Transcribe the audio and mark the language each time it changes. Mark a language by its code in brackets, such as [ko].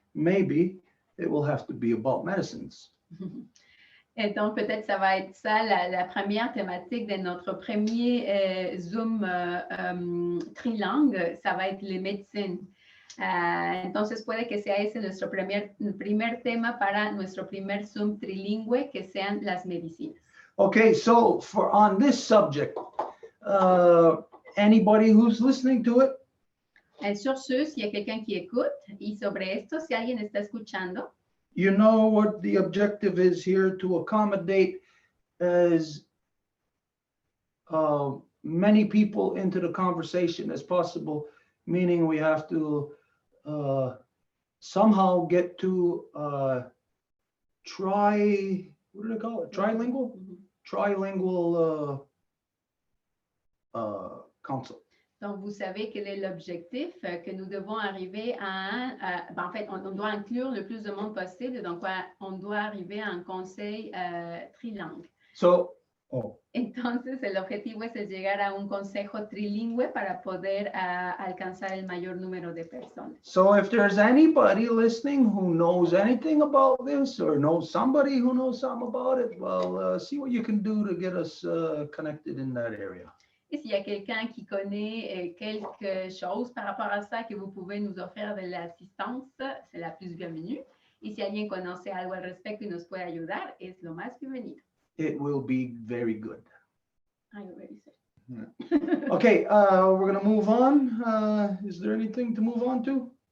[en] Maybe it will have to be about medicines. [fr] Et donc, peut-être ça va être ça, la première thématique de notre premier Zoom trilingue, ça va être les médecines. [es] Entonces, puede que sea ese nuestro primer tema para nuestro primer Zoom trilingüe, que sean las medicinas. [en] Okay, so on this subject, anybody who's listening to it? [fr] Sur ce, s'il y a quelqu'un qui écoute, [es] y sobre esto, si alguien está escuchando, [en] you know what the objective is here, to accommodate as many people into the conversation as possible, meaning we have to somehow get to what do they call it? Trilingual? Trilingual council. [fr] Donc, vous savez quel est l'objectif, que nous devons arriver en fait, on doit inclure le plus de monde possible, donc on doit arriver à un conseil trilingue. [es] Entonces, el objetivo es llegar a un consejo trilingüe para poder alcanzar el mayor número de personas. [en] So if there's anybody listening who knows anything about this or knows somebody who knows something about it, well, see what you can do to get us connected in that area. [fr] Et s'il y a quelqu'un qui connaît quelque chose par rapport à ça, que vous pouvez nous offrir de l'assistance, c'est la plus bienvenue. [es] Y si alguien conoce algo al respecto y nos puede ayudar, es lo más bienvenido. [en] It will be very good. I already said. Yeah. Okay, we're going to move on. Is there anything to move on to?